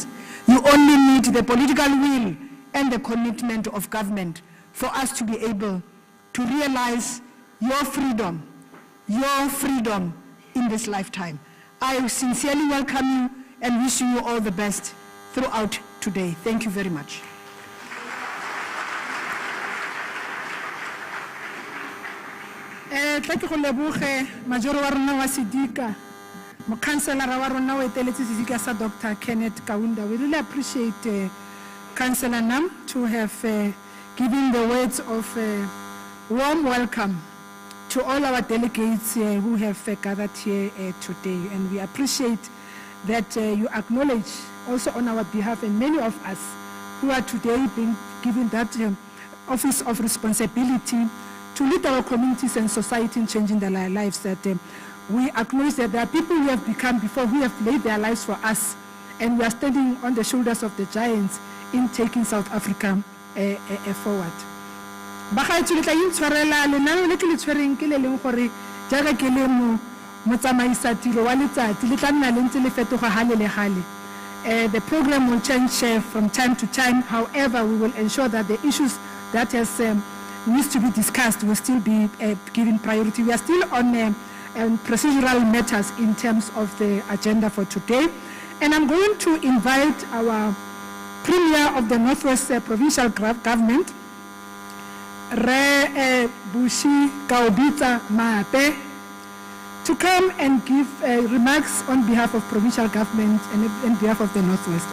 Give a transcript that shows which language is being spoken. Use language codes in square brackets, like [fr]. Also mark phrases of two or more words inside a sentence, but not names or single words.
[en] You only need the political will and the commitment of government for us to be able to realize your freedom in this lifetime. I sincerely welcome you and wish you all the best throughout today. Thank you very much. [tn] Tla ke go leboge majoro wa rona wa Sidika, mokhanselara wa rona wa eteletse Sidika sa Dr. Kenneth Kaunda. [en] We really appreciate Councillor Nam to have given the words of warm welcome to all our delegates who have gathered here today. And we appreciate that you acknowledge also on our behalf, and many of us who are today being given that office of responsibility to lead our communities and society in changing their lives, that we acknowledge that there are people who have become before, who have laid their lives for us, and we are standing on the shoulders of the giants in taking South Africa forward. [tn] Bagaetsho le tla intshwarela lenano le ke le tshwereng ke le leng gore jaaka ke le motsamaisa tiro wa letsatsi le tla nna le ntse le fetoga gale le gale. [en] The program will change from time to time. However, we will ensure that the issues that needs to be discussed will still be given priority. We are still on procedural matters in terms of the agenda for today. And I'm going to invite our Premier of the Northwest Provincial Government, Bushy Maape, to come and give remarks on behalf of provincial government and on behalf of the Northwest.